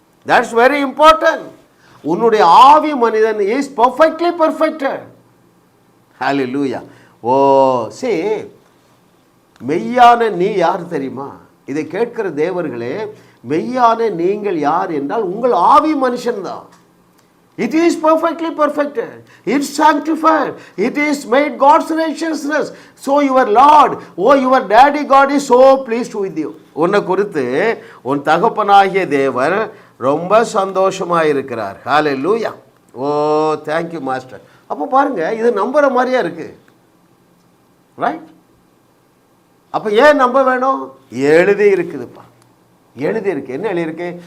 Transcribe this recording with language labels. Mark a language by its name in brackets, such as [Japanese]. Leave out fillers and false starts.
[English] That's very important. [Tamil] உன்னுடைய ஆவி மனிதன் [English] Is perfectly perfected. Hallelujah. [Tamil] ஓ சே, மெய்யான நீ யார் தெரியுமா? இதை கேட்கிற தேவர்களே, மெய்யான நீங்கள் யார் என்றால் உங்கள் ஆவி மனுஷன்தான். [English] It is perfectly perfected. It's sanctified. It is made God's righteousness. So your Lord, your daddy God is so pleased with you. [Tamil] உன்னை குறித்து உன் தகப்பனாகிய தேவர் ரொம்ப சந்தோஷமாக இருக்கிறார். ஹல்லேலூயா. [English] Oh thank you master. [Tamil] அப்போ பாருங்க, இது நம்புகிற மாதிரியா இருக்கு, ரைட்? அப்போ ஏன் நம்ப வேணும்? எழுதி இருக்குதுப்பா, எழுதி இருக்கு. என்ன எழுதியிருக்கு?